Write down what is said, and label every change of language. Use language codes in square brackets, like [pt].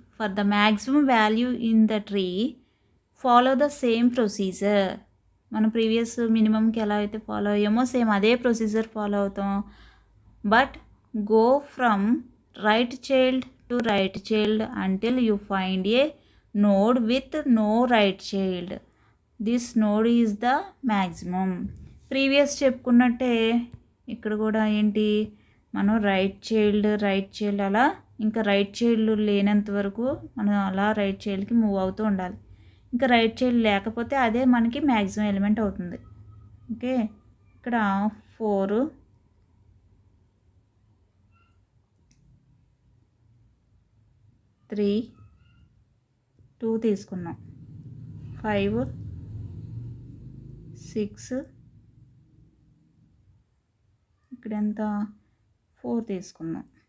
[en] For the maximum value in the tree follow the same procedure. [te] మనం previous మినిమంకి ఎలా అయితే follow అయ్యామో same అదే procedure follow అవుతాం. [en] But go from right child to right child until you find a node with no right child. This node is the maximum. [te] Previous చెప్పుకున్నట్టే ఇక్కడ కూడా ఏంటి, మనం right child అలా ఇంకా రైట్ చైల్డ్ లేనంత వరకు మనం అలా రైట్ చైల్డ్కి మూవ్ అవుతూ ఉండాలి. ఇంకా రైట్ చైల్డ్ లేకపోతే అదే మనకి మ్యాక్సిమం ఎలిమెంట్ అవుతుంది. ఓకే, ఇక్కడ 4, 3, 2 తీసుకున్నాం, 5, 6, ఇక్కడ ఎంత 4 తీసుకున్నాం.